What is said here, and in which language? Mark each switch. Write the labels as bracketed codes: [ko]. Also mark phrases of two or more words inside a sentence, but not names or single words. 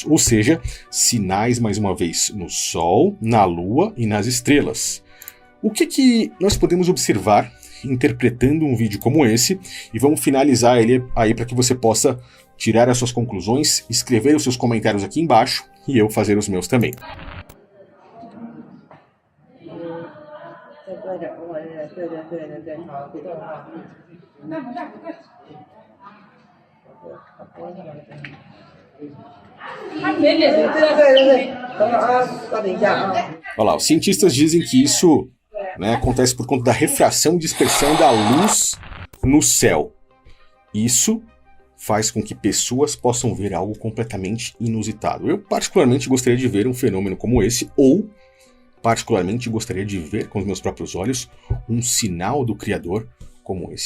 [pt] Ou seja, sinais mais uma vez no sol, na lua e nas estrelas. O que nós podemos observar interpretando um vídeo como esse? E vamos finalizar ele aí para que você possa tirar as suas conclusões, escrever os seus comentários aqui embaixo e eu fazer os meus também. [zh] 对的，对，好，别动啊。对，等一下啊。 [pt] Olha lá, os cientistas dizem que isso, né, acontece por conta da refração e dispersão da luz no céu. Isso faz com que pessoas possam ver algo completamente inusitado. Eu particularmente gostaria de ver um fenômeno como esse, ou particularmente gostaria de ver com os meus próprios olhos um sinal do Criador como esse.